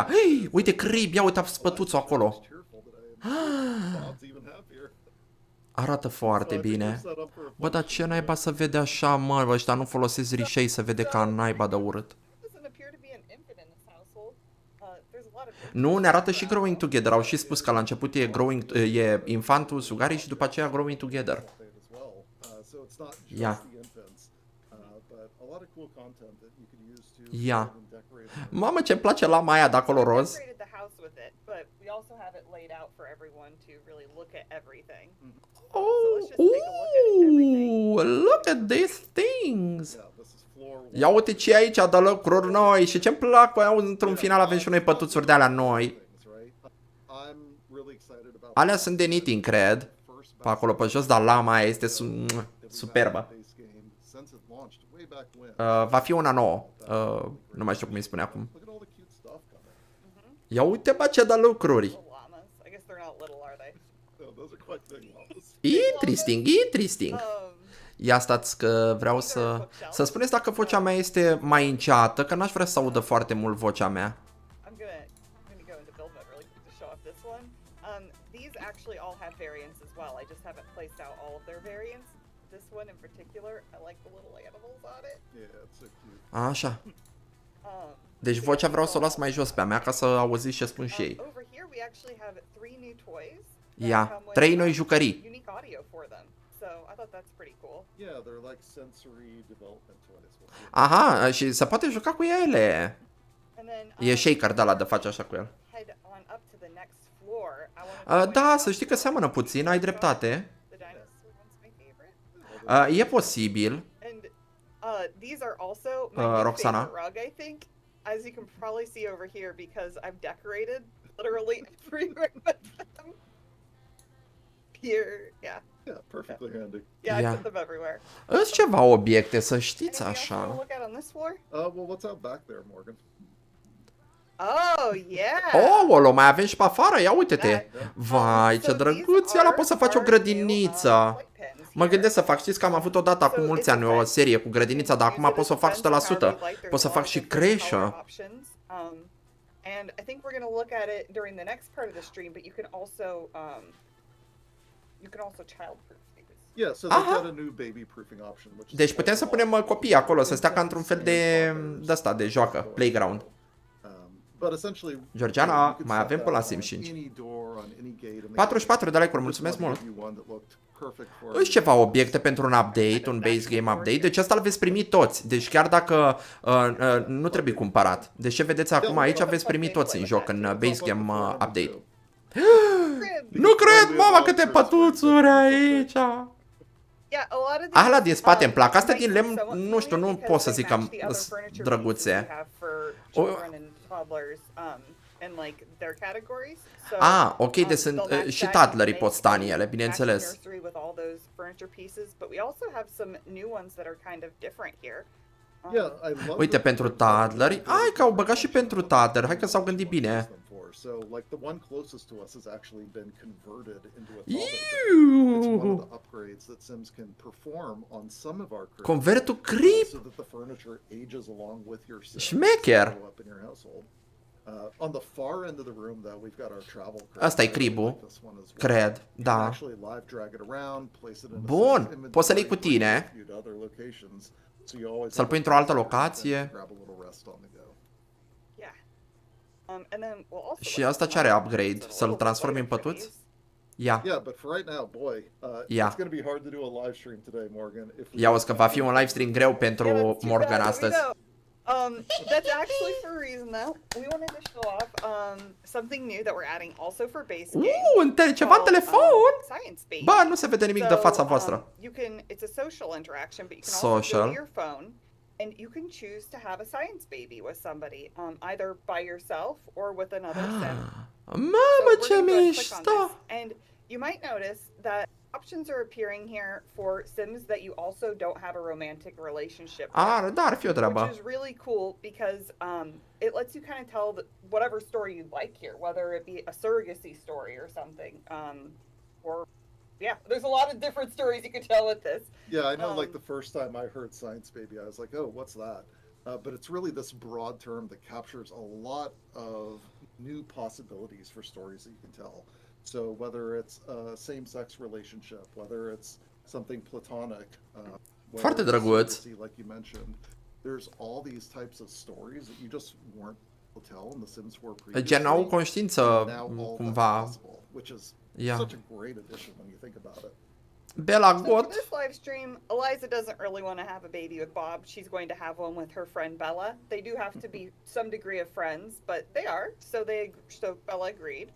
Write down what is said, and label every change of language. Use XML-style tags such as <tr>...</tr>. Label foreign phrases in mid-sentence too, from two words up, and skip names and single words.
<ro>Hei, uite crib, ia uite spătuțul acolo. Arată foarte bine. Bă, dar ce naiba să vede așa, mă, ăștia nu folosesc rișei să vede ca naiba de urât. Nu, ne arată și</ro> <en>growing together.</en> <ro>Au și spus că la început e infantul, sugarii și după aceea</ro> <en>growing together.</en> <ro>Ia. Ia. Mamă, ce-mi place lama aia de acolo roz.</ro> <en>we also have it laid out for everyone to really look at everything. Oh, let's just take a look at everything. look at these things. Yeah, this is floor one.</en> <ro>Ia uite ce e aici de lucruri noi și ce-mi plac, băi, într-un final avem și noi pătuțuri de alea noi.</ro> <en>I'm really excited about</en> <ro>Alea sunt de knitting, cred. Pe acolo pe jos, dar lama aia este superbă. Va fi una nouă. Nu mai știu cum îi spune acum. Ia uite, bă, ce de lucruri.</ro> <en>Little llamas. I guess they're not little, are they? Those are quite big llamas. Interesting, interesting.</en> <ro>Ia stați că vreau să spuneți dacă vocea mea este mai înceată, că n-aș vrea să audă foarte mult vocea mea.</ro> <en>I'm gonna go into build mode really quick to show off this one. These actually all have variants as well. I just haven't placed out all of their variants. This one in particular, I like the little animals on it. Yeah, it's so cute.</en> <ro>Așa. Deci vocea vreau să o las mai jos pe a mea ca să auziți ce spun și ei.</ro> <en>Over here we actually have 3 new toys.</en> <ro>Ia, 3 noi jucării.</ro> <en>Unique audio for them. So I thought that's pretty cool. Yeah, they're like sensory development toys.</en> <ro>Aha, și se poate juca cu ele.</ro> <en>And then</en> <ro>E shaker de ăla de face așa cu el.</ro> <en>head on up to the next floor. I wanted to</en> <ro>Da, să știi că seamănă puțin, ai dreptate.</ro> <en>the dinosaur one's my favorite.</en> <ro>E posibil.</ro> <en>And these are also my new Roxana. favorite rug, I think. As you can probably see over here, because I've decorated literally every room with them. Here, yeah. Yeah, perfectly handy. Yeah, I Yeah. put them everywhere.</en> <ro>Îs ceva obiecte, să știți</ro> <en>Anything else you wanna</en> <ro>așa.</ro> <en>look at on this floor? Well, what's out back there, Morgan? Oh, yeah.</en> <ro>Oh, mai avem și pe afară, ia uite-te. Vai, ce drăguț, ăla poți să faci o grădiniță. Mă gândesc să fac, știți că am avut odată acum mulți ani o serie cu grădinița, dar acum pot să o fac 100%. Pot să fac și creșă.</ro> <en>And I think we're going to look at it during the next part of the stream, but you can also childproof these. Yeah, so they've got a new baby proofing option, which is</en> <ro>Deci putem să punem copii acolo, să stea ca într-un fel de ăsta, de joacă, playground.</ro> <en>But essentially, Georgiana, you could</en> <ro>mai</ro> <en>set</en> <ro>avem</ro> <en>that</en> <ro>până la on Sims 5.</ro> <en>any door, on any gate, and they</en> <ro>44 de like-uri,</ro> <en>just</en> <ro>mulțumesc</ro> <en>wanted</en> <ro>mult.</ro> <en>to give you one that looked perfect for</en> <ro>Își ceva obiecte pentru un update, un</ro> <en>base game update,</en> <ro>deci asta îl veți primi toți, deci chiar dacă nu trebuie cumpărat. Deci ce vedeți acum aici veți primi toți în joc, în</ro> <en>base game update.</en> <ro>Nu cred, mama, câte pătuțuri aici! Alea din spate îmi plac, astea din lemn, nu știu, nu pot să zic că sunt drăguțe. Ok, deci sunt și toddlerii pot sta în ele, bineînțeles.</ro> <en>Yeah, I love</en> <ro>Uite,</ro> <en>the</en> <ro>pentru toddleri, hai că au băgat și pentru toddleri, hai că s-au gândit bine.</ro> <en>So, like the one closest to us has actually been converted into a toddler bed. It's one of the upgrades that Sims can perform on some of our cribs.</en> <ro>Convertul creep!</ro> <en>So that the furniture ages along with your Sims.</en> <ro>Șmecher!</ro> <en>Show up in your household. On the far end of the room, though, we've got our travel crib.</en> <ro>Asta e cribul,</ro> <en>Like this one as well.</en> <ro>cred,</ro> <en>You can</en> <ro>da.</ro> <en>actually live drag it around, place it in a</en> <ro>Bun,</ro> <en>Sims inventory,</en> <ro>poți să-l iei cu tine.</ro> <en>distribute to other locations, so you always</en> <ro>Să-l</ro> <en>have</en> <ro>pui</ro> <en>a</en> <ro>într-o altă</ro> <en>place to</en> <ro>locație.</ro> <en>grab a little rest on the go.</en> <ro>Și asta ce are upgrade? Să-l transformi în pătuți? Ia.</ro> <en>Yeah, but for right now, boy, Yeah. it's going to be hard to do a live stream today, Morgan. If we</en> <ro>Ia uzi că va fi un</ro> <en>live stream</en> <ro>greu pentru Morgan astăzi.</ro> <en>That's actually for a reason though. We wanted to show off something new that we're adding also for base game.</en> <ro>Ceva în telefon?</ro> <en>Science based.</en> <ro>Bă, nu se vede nimic de fața voastră.</ro> <en>It's a social interaction, but you can also go</en> <ro>Social.</ro> <en>to your phone and you can choose to have a science baby with somebody, either by yourself or with another sim.</en> <ro>Mamă,</ro> <en>So</en> <ro>ce</ro> <en>we're gonna go ahead and click on</en> <ro>mișto!</ro> <en>this, and you might notice that options are appearing here for Sims that you also don't have a romantic relationship with,</en> <ro>Da, ar fi o treabă.</ro> <en>which is really cool because it lets you kind of tell whatever story you like here, whether it be a surrogacy story or something, or yeah, there's a lot of different stories you can tell with this. Yeah, I know. Like the first time I heard science baby, I was like, "Oh, what's that?" But it's really this broad term that captures a lot of new possibilities for stories that you can tell. So whether it's a same-sex relationship, whether it's something platonic, whether</en> <ro>Foarte</ro> <en>it's</en> <ro>drăguț.</ro> <en>surrogacy, like you mentioned, there's all these types of stories that you just weren't able to tell in The Sims 4 previously.</en> <ro>Gen au conștiință</ro> <en>and now all that's</en> <ro>cumva.</ro> <en>possible, which is Yeah. such a great addition when you think about it. Bela So for got. this live stream, Eliza doesn't really want to have a baby with Bob. She's going to have one with her friend Bella. They do have to be some degree of friends, but they are. So Bella agreed.</en>